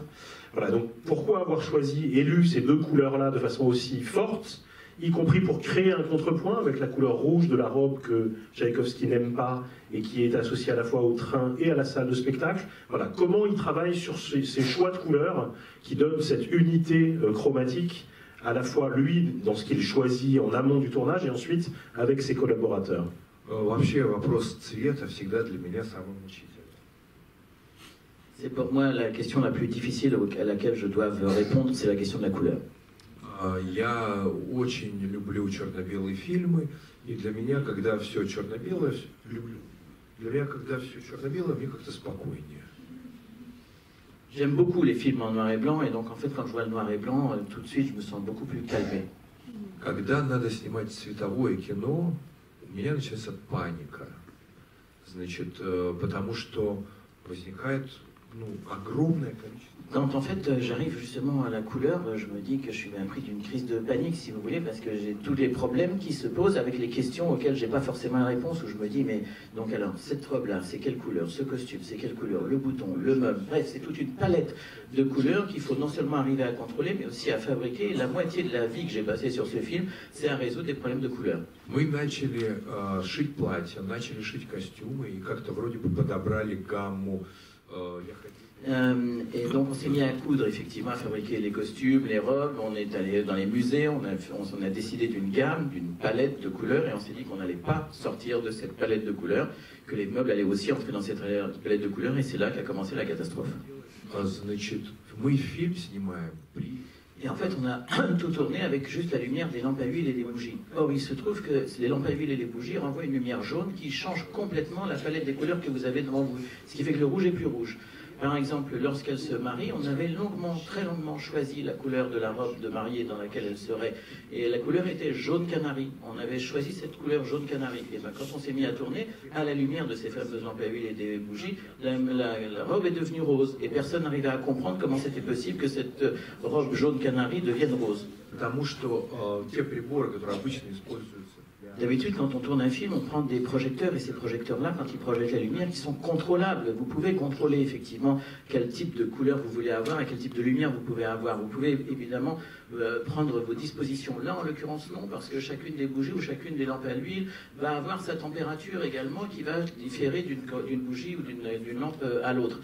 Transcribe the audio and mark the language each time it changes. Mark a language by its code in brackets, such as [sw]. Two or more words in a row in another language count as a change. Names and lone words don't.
[fr] Voilà, donc pourquoi avoir élu ces 2 couleurs-là de façon aussi forte, y compris pour créer un contrepoint avec la couleur rouge de la robe que Tchaïkovski n'aime pas et qui est associée à la fois au train et à la salle de spectacle. Voilà, comment il travaille sur ces choix de couleurs qui donnent cette unité chromatique à la fois lui, dans ce qu'il choisit en amont du tournage, et ensuite avec ses collaborateurs. [ru] Вообще вопрос цвета всегда для меня самый мучительный. [fr] C'est pour moi la question la plus difficile à laquelle je dois répondre, c'est la question de la couleur. [ru] Я очень люблю черно-белые фильмы, и для меня, когда все черно-белое, для меня, когда все черно-белое, мне как-то спокойнее. [fr] J'aime beaucoup les films en noir et blanc, et donc en fait quand je vois le noir et blanc, tout de suite je me sens beaucoup plus calmé. [ru] Когда надо снимать цветовое кино, у меня начинается паника. Значит, потому что возникает огромное количество. [fr] Quand en fait j'arrive justement à la couleur, je me dis que je suis pris d'une crise de panique, si vous voulez, parce que j'ai tous les problèmes qui se posent avec les questions auxquelles j'ai pas forcément la réponse, où je me dis, mais donc alors, cette robe-là, c'est quelle couleur? Ce costume, c'est quelle couleur? Le bouton, le meuble, bref, c'est toute une palette de couleurs qu'il faut non seulement arriver à contrôler, mais aussi à fabriquer. La moitié de la vie que j'ai passée sur ce film, c'est à résoudre des problèmes de couleurs. [ru] Мы начали шить платья, начали шить костюмы, и как-то вроде бы подобрали гамму. [fr] Et donc on s'est mis à coudre, effectivement, à fabriquer les costumes, les robes. On est allé dans les musées, on a décidé d'une gamme, d'une palette de couleurs, et on s'est dit qu'on n'allait pas sortir de cette palette de couleurs, que les meubles allaient aussi entrer dans cette palette de couleurs, et c'est là qu'a commencé la catastrophe. [ru] Значит, мы фильм снимаем при... [fr] Et en fait, on a tout tourné avec juste la lumière des lampes à huile et des bougies. Or, il se trouve que les lampes à huile et les bougies renvoient une lumière jaune qui change complètement la palette des couleurs que vous avez devant vous. Ce qui fait que le rouge est plus rouge. Par exemple, lorsqu'elle se marie, on avait très longuement choisi la couleur de la robe de mariée dans laquelle elle serait. Et la couleur était jaune canari. On avait choisi cette couleur jaune canari. Et ben, quand on s'est mis à tourner, à la lumière de ces fameuses lampes à huile et des bougies, la robe est devenue rose. Et personne n'arrivait à comprendre comment c'était possible que cette robe jaune canari devienne rose. [ru] Потому что те pribоры, которые обычно используются. [fr] D'habitude, quand on tourne un film, on prend des projecteurs, et ces projecteurs-là, quand ils projettent la lumière, qui sont contrôlables. Vous pouvez contrôler effectivement quel type de couleur vous voulez avoir et quel type de lumière vous pouvez avoir. Vous pouvez évidemment prendre vos dispositions. Là, en l'occurrence, non, parce que chacune des bougies ou chacune des lampes à l'huile va avoir sa température également qui va différer d'une bougie ou d'une lampe à l'autre.